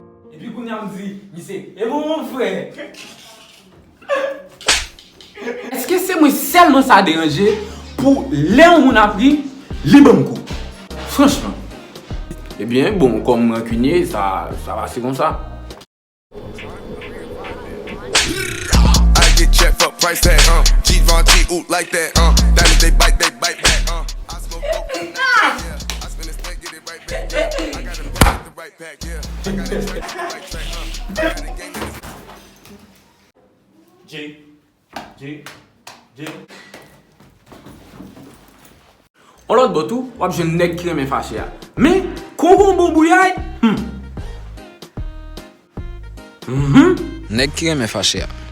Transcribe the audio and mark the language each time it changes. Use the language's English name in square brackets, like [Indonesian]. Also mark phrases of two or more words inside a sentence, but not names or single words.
[Haitian Creole] E pi kounye a m di, mi se, e bon, mwen frè. Èske se mwen sèlman sa deranje pou lè yon moun apri, li ban m kou? Franchman. Ebyen, bon, kòm rankiniye, sa, sa va se konsa. [English] I get checked for price tag, uh. Givenchy, ooh, like that, uh. Diamonds, they bite, they bite back, uh. I smoke dope, yeah. I spin this thing, get it right back, yeah. I got a pack, the right pack, yeah. I got a track, the right track, uh. I got a gang, J, J, J. [Haitian Creole] On lòt bò tou, w ap jwenn nèg ki renmen fache a. Men, kon kon bon bouyay, hmm. Mhm. Nèg ki renmen fache a.